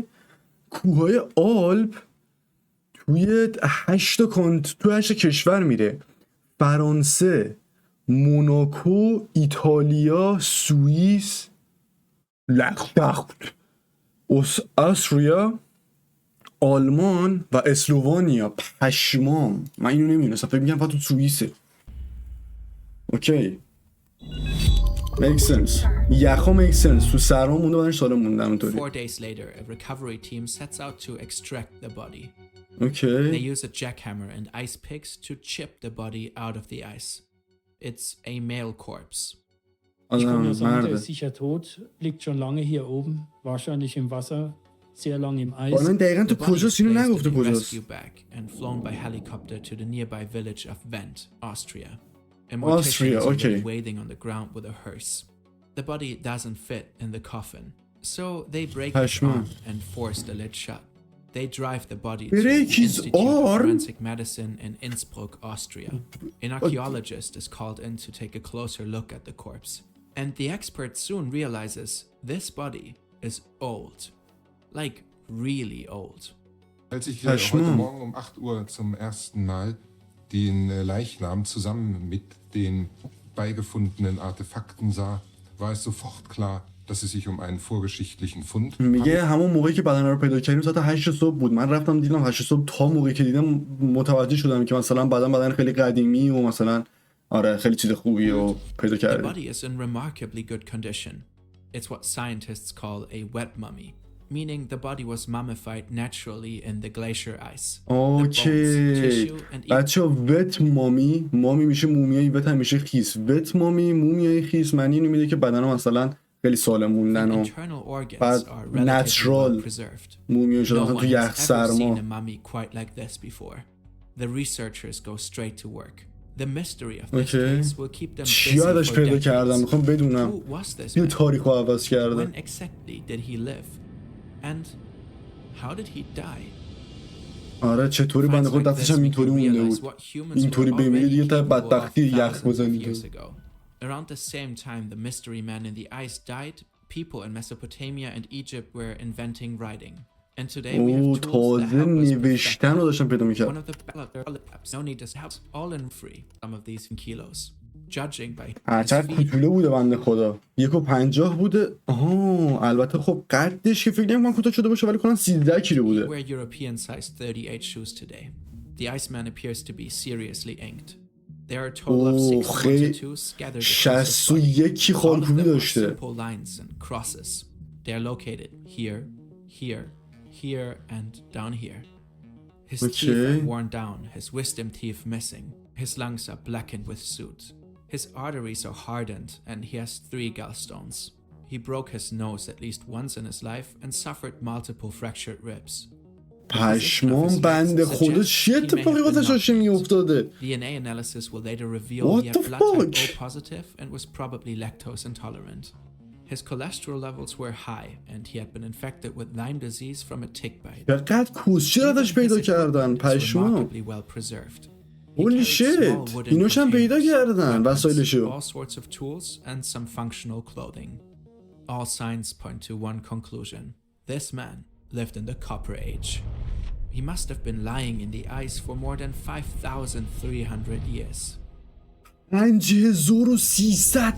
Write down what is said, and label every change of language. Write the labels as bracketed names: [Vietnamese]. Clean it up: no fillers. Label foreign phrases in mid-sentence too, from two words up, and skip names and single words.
[Persian] کوههای آلپ توی 8 کشور میره: فرانسه، موناکو، ایتالیا، سوئیس، استریا، آلمان و اسلوونیا. پشمام، من اینو نمیدونستم، فکر میگم فقط تو سوئیسه. اوکی. [English] Makes sense. یخا makes sense. [Persian] تو سرما مونده بدنش سالم مونده همونطوری. [English] 4 days later, a recovery team sets out to extract the body. Okay. They use a jackhammer and ice picks to chip the body out of the ice. It's a male corpse. [German] Ich kann nur sagen, der ist sicher tot, liegt schon lange hier oben, wahrscheinlich im Wasser, sehr lang im Eis. [Persian] حالا دقیقاً تو کجاست اینو نگفته کجاست. [English] Rescue bag and flown by helicopter to the nearby village of Wendt, Austria. Austria, okay. Waiting on the ground with a hearse. The body doesn't fit in the coffin, so they break his arm and force the lid shut. They drive the body to the Institute of Forensic Medicine in Innsbruck, Austria. An archaeologist is called in to take a closer look at the corpse, and the expert soon realizes this body is old, like really old. [German] Als ich heute Morgen um 8 Uhr zum ersten Mal den Leichnam zusammen mit den beigefundenen Artefakten sah, war es sofort klar, dass es sich um einen vorgeschichtlichen Fund. [Persian] میگه همون موقعی که بدن رو پیدا کردیم ساعت 8 صبح بود. من رفتم دیدم 8 صبح. تا موقعی که دیدم متوجه شدم که مثلا بدن خیلی قدیمی و مثلا آره خیلی چیز خوبی رو پیدا کردیم. [English] The body is in remarkably good condition. It's what scientists call a wet mummy, meaning the body was mummified naturally in the glacier ice. [Persian] اوکی. [English] بچه‌ها wet mummy [Persian] میشه مومیایی، وت هم میشه خیس. [English] wet mummy [Persian] مومیایی خیس معنی اینو میده که بدنها مثلا خیلی سالم موندن و بعد نچرال مومیایی شدن مثلا تو یخ سرما. [English] The researchers go straight to work. The mystery of this case will keep them busy [Persian] چی ازش [English] for [Persian] پیدا [English] decades. [Persian] کردم؟ میخوام بدونم. [English] Who was this [Persian] این [English] man? [Persian] تاریخ رو عوض کرده. [English] When exactly did he live? And how did he die? [Persian] آره چطوری بنده خود دستش هم اینطوری مونده بود. اینطوری بمیره دیگه تا بدبختی یخ بزنید. [English] Around the same time the mystery man in the ice died, people in Mesopotamia and Egypt were inventing writing. And today we have tools that [Persian] تازه [English] help us [Persian] نوشتن رو داشتم پیدا [English] One [Persian] میکرد. [English] of the apps, no need to help all in free. Some of these in kilos. Judging by his هرچند feet, [Persian] کوچولو بوده بنده خدا. 1.50 بوده. البته خب قدش که فکر نمی‌کنم کوتاه شده باشه ولی کنم 13 کیلو بوده. [English] wear European size 38 shoes today. The Iceman appears to be seriously inked. There are a total of 6 tattoos scattered across his body. 61 All of [Persian] خالکوبی [English] them are [Persian] داشته. [English] simple lines and crosses. They are located here, here, here, and down here. His teeth are worn down, his wisdom teeth missing. His lungs are blackened with soot. His arteries are hardened, and he has 3 gallstones. He broke his nose at least once in his life and suffered multiple fractured ribs. [Persian] پشمان بنده خدا چی اتفاقی واسش داشته میافتاده؟ [English] DNA analysis will later reveal What he the had blood type fuck? O positive and was probably lactose intolerant. His cholesterol levels were high, and he had been infected with Lyme disease from a tick bite. [Persian] چقدر کوسچه ازش پیدا کردن پشمان. [English] Remarkably well preserved. Holy shit! [Persian] اینوش هم پیدا کردن وسایلشو. [English] All sorts of tools and some functional clothing. All signs point to one conclusion. This man lived in the Copper Age. He must have been lying in the ice for more than 5,300 years. 5300